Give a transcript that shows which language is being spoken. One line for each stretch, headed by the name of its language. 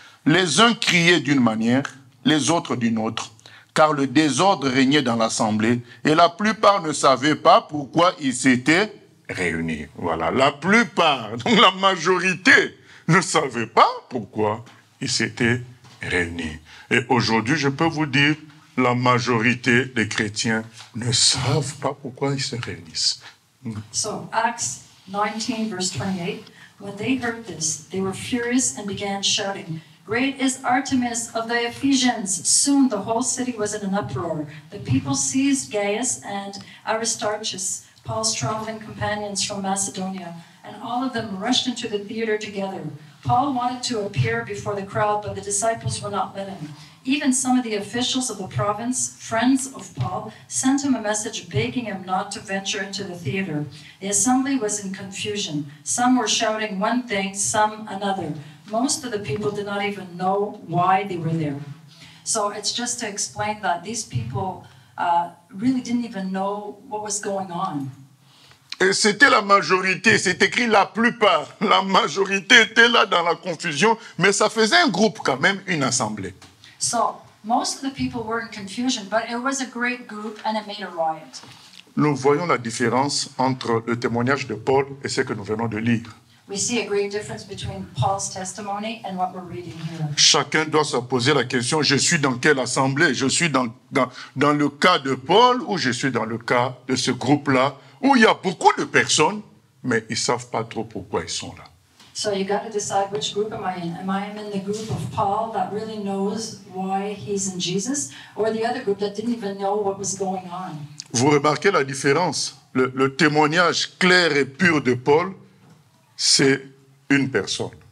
French: Les uns criaient d'une manière, les autres d'une autre, car le désordre régnait dans l'assemblée, et la plupart ne savaient pas pourquoi ils s'étaient réunis. Voilà, la plupart, donc la majorité, ne savait pas pourquoi ils s'étaient réunis. Et aujourd'hui, je peux vous dire, la majorité des chrétiens ne savent pas pourquoi ils se réunissent.
English: So Acts 19 verse 28, when they heard this, they were furious and began shouting, "Great is Artemis of the Ephesians!" Soon the whole city was in an uproar. The people seized Gaius and Aristarchus, Paul's traveling companions from Macedonia, and all of them rushed into the theater together. Paul wanted to appear before the crowd, but the disciples would not let him. Even some of the officials of the province, friends of Paul, sent him a message begging him not to venture into the theater. The assembly was in confusion. Some were shouting one thing, some another. Most of the people did not even know why they were there. So it's just to explain that these people really didn't even know what was going on.
French: Et c'était la majorité, c'est écrit la plupart. La majorité était là dans la confusion, mais ça faisait un groupe quand même, une assemblée.
English: So most of the people were in confusion, but it was a great group and it made a riot.
French: Nous voyons la différence entre le témoignage de Paul et ce que nous venons de lire.
English: We see a great difference between Paul's testimony and what we're reading here.
French: Chacun doit se poser la question, je suis dans quelle assemblée? Je suis dans le cas de Paul ou je suis dans le cas de ce groupe-là où il y a beaucoup de personnes, mais ils ne savent pas trop pourquoi ils sont là.
English: So you got to decide which group am I in. Am I in the group of Paul that really knows why he's in Jesus, or the other group that didn't even know what was going on?
French: Vous remarquez la différence? Le témoignage clair et pur de Paul, c'est une personne.